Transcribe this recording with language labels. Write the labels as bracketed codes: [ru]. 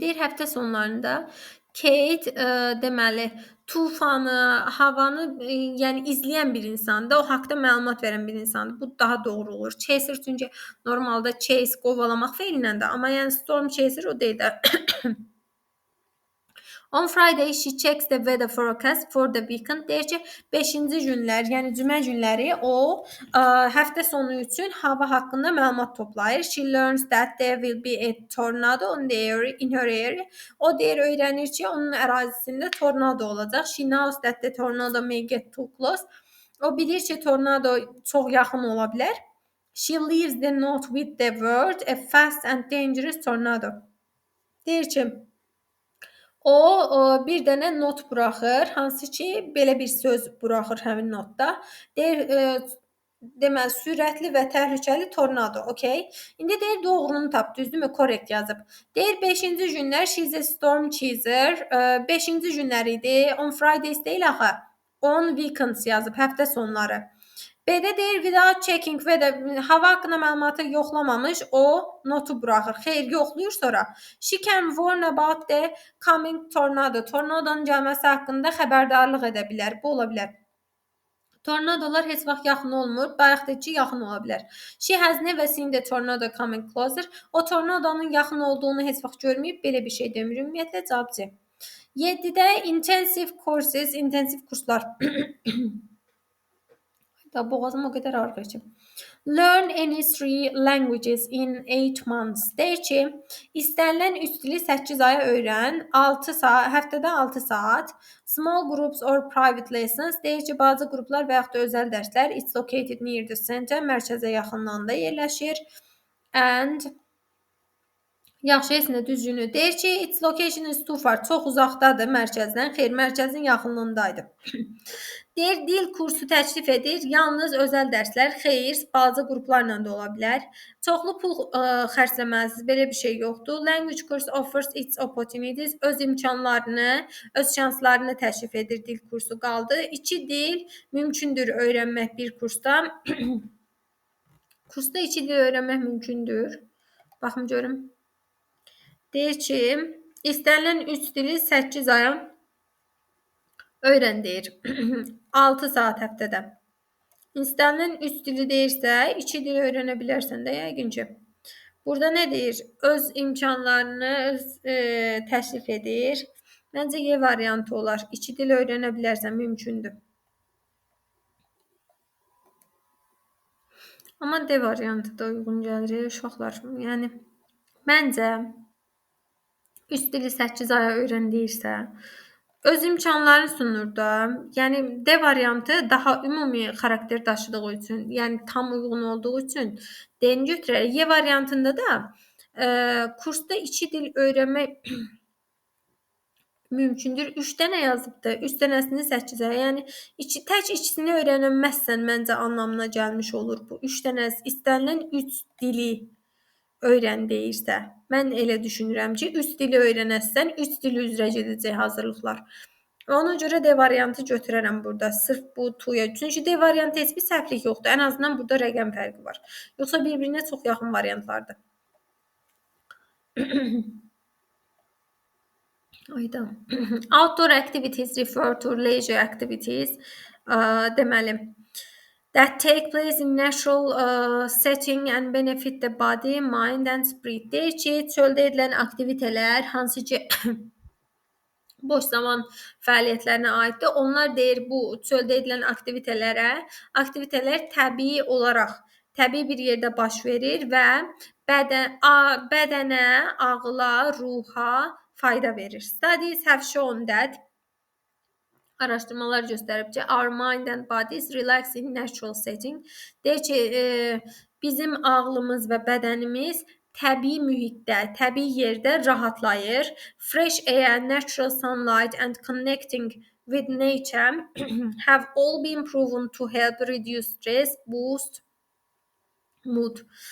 [az] Deyir həftə sonlarında Kate deməli tufanı, havanı yəni izləyən bir insandır. O haqqda məlumat verən bir insandır. Bu daha doğru olur. Chaser çünki normalda chase qovalamaq feilindən də, amma yəni storm chaser o deyil də. [en] On Friday she checks the weather forecast for the weekend. [az] Deyir ki, 5-ci günlər, yəni cümə günləri o həftə sonu üçün hava haqqında məlumat toplayır. [en] She learns that there will be a tornado in her area. [az] O deyir, öyrənir ki, onun ərazisində tornado olacaq. [en] She knows that the tornado may get too close. [az] O bilir ki, tornado çox yaxın ola bilər. [en] She leaves the note with the word a fast and dangerous tornado. [az] Deyir ki, o bir dənə not buraxır, hansı ki, belə bir söz buraxır həmin notda. Deyir, deməli, sürətli və təhlükəli tornado, okey? İndi deyir, doğrunu tap, düzdürmü? Korrekt yazıb. Deyir, 5-ci günlər, [en] she's a storm chaser. [az] 5-ci günlər idi, [en] on Fridays [az] deyil axı. [en] On weekends [az] yazıb, həftə sonları. B-də deyir, [en] without checking [az] və də hava haqqında məlumatı yoxlamamış, o notu buraxır. Xeyr, yoxlayır sonra. [en] She can warn about the coming tornado. [az] Tornadonun gəlməsi haqqında xəbərdarlıq edə bilər. Bu ola bilər. Tornadolar heç vaxt yaxın olmur. Bayaqdakı ki, yaxın ola bilər. [en] She has never seen the tornado coming closer. [az] O tornadonun yaxın olduğunu heç vaxt görməyib. Belə bir şey demir. Ümumiyyətlə cavab C. 7-də [en] intensive courses, [az] intensiv kurslar. Da boğazım o qədər ağrır ki. [en] Learn any 3 languages in 8 months. [az] Deyir ki, istənilən 3 dili 8 aya öyrən, 6 saat, həftədə 6 saat. [en] Small groups or private lessons. [az] Deyir ki, balaca qruplar və yaxud da özəl dərslər. [en] It's located near the center. [az] Mərkəzə yaxınlığında yerləşir. And yaxşı, heç nə düzgünü. Deyir ki, [en] its location is too far. [az] Çox uzaqdadır mərkəzdən. Xeyr, mərkəzin yaxınlığındaydı. Deyir, dil kursu təklif edir. Yalnız özəl dərslər. Xeyr, balaca qruplarla da ola bilər. Çoxlu pul xərcləməsiz. Belə bir şey yoxdur. [en] Language course offers its opportunities. [az] Öz imkanlarını, öz şanslarını təklif edir dil kursu qaldı. 2 dil mümkündür öyrənmək bir kursda. Kursda 2 dil öyrənmək mümkündür. Baxım görüm. Deyir ki, istənilən 3 dili 8 aya öyrən deyir. 6 saat həftədə. İstənilən 3 dili deyirsə, 2 dil öyrənə bilərsən də yəqin ki. Burada nə deyir? Öz imkanlarını təklif edir. Məncə Y variantı olar. 2 dil öyrənə bilərsən, mümkündür. Amma D variantı da uyğun gəlir uşaqlar. Yəni məncə 3 dili 8 aya öyrən deyirsə, öz imkanlarını sunur da. Yəni D variantı daha ümumi xarakter daşıdığı üçün, yəni tam uyğun olduğu üçün D-ni götürərək. Y variantında da kursda 2 dil öyrənmək mümkündür. 3 dənə yazıbdı. 3 dənəsini 8-ə. Yəni tək ikisini öyrənməzsən məncə anlamına gəlmiş olur bu. 3 dənəsi istənilən 3 dili öyrən deyirsə. Mən elə düşünürəm ki, 3 dili öyrənəsən, 3 dil üzrə gedəcək hazırlıqlar. Ona görə D variantı götürərəm burada. Sırf bu tuya. Çünki D variantı heç bir səhvlik yoxdur. Ən azından burada rəqəm fərqi var. Yoxsa bir-birinə çox yaxın variantlardır. Ayda. [en] Outdoor activities refer to leisure activities. [az] Deməli, [en] that take place in natural setting and benefit the body, mind and spirit. [az] Deyir ki, çöldə edilən aktivitelər, hansı ki boş zaman fəaliyyətlərinə aiddir. Onlar deyir bu çöldə edilən aktivitelər təbii olaraq, təbii bir yerdə baş verir və bədənə, ağla, ruha fayda verir. [en] Studies have shown that [az] araşdırmalar göstərib ki, [en] our mind and bodies relax in natural setting. [az] Deyir ki, bizim ağlımız və bədənimiz təbii mühitdə, təbii yerdə rahatlayır. [en] Fresh air, natural sunlight and connecting with nature have all been proven to help reduce stress, boost mood.